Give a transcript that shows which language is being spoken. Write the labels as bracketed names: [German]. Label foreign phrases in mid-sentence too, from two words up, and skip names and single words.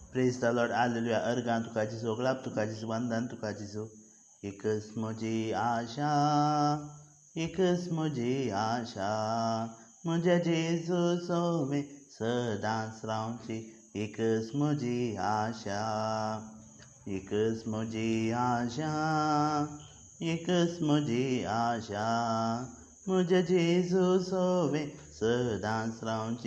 [English] Praise the Lord, [Konkani] Hallelujah. Ergan tuka Jesu, glap tuka Jesu, वंदन तुका Jesu. एकच मुझी आशा, एकच मुझी आशा, मुझे जेजू सोवे सदांच रावची. एकच मुझी आशा, एकच मुझी आशा, एकच मुझी आशा, मुझे जेजू सोवे सदांच रावची.